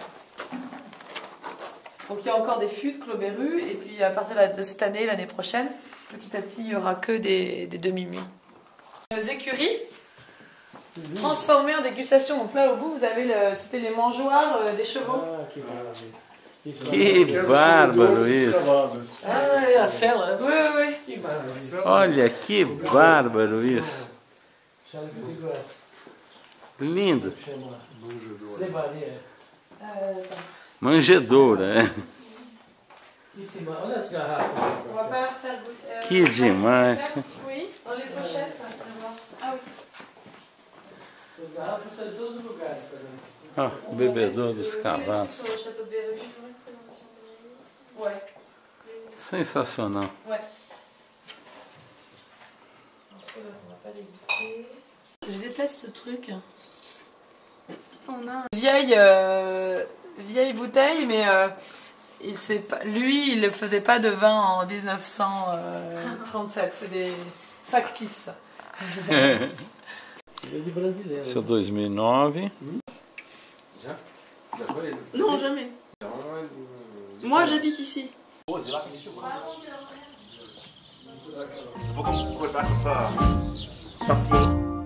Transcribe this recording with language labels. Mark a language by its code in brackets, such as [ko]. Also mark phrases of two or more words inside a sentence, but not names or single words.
[fr] Donc il y a encore des fûts de Clos Berru, et puis à partir de cette année, l'année prochaine, petit à petit, il n'y aura que des demi-muits. Les écuries, transformées en dégustation. Donc là, au bout, vous avez c'était les mangeoires des chevaux. [pt] Que bárbaro isso! Ah, é a cela? [fr] Oui, oui. [pt] Olha que bárbaro isso! Lindo! Manjedoura, é? Olha as garrafas. [fr] On va pas leur faire goûter. [pt] Que demais! [fr] Oui, dans les pochettes, ça va voir. Ah oui. [pt] As garrafas são de todos os lugares também. Ah, o bebedouro dos cavalos. [fr] Sur le château de Berru. Ouais. [pt] Sensacional. [fr] Ouais. On va pas les goûter. Je déteste ce truc. On a vieille bouteille, mais lui, il ne faisait pas de vin en 1937. C'est des factices. [pt] Isso é 2009. Já? Já foi? [fr] Non, jamais. Moi, j'habite ici. [pt] Eu vou completar com essa